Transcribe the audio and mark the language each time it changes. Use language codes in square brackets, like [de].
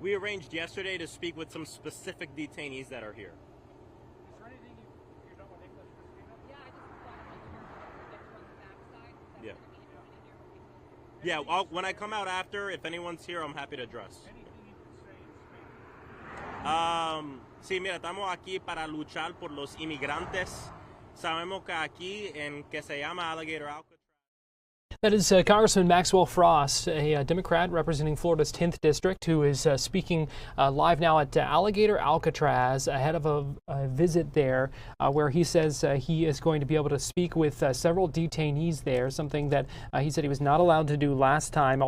[en] We arranged yesterday to speak with some specific detainees that are here. Is there anything you know in English, Christina? Yeah, I just thought like you're get you on the backside. That's Yeah. gonna be interesting in here. Yeah, when I come out after, if anyone's here, I'm happy to address. Anything you can say in Spanish? [es] Sí, mira, estamos aquí para luchar por los inmigrantes. Sabemos que aquí, en que se llama Alligator Alcatraz. [en] That is Congressman Maxwell Frost, a Democrat representing Florida's 10th District, who is speaking live now at Alligator Alcatraz ahead of a visit there where he says he is going to be able to speak with several detainees there, something that he said he was not allowed to do last time.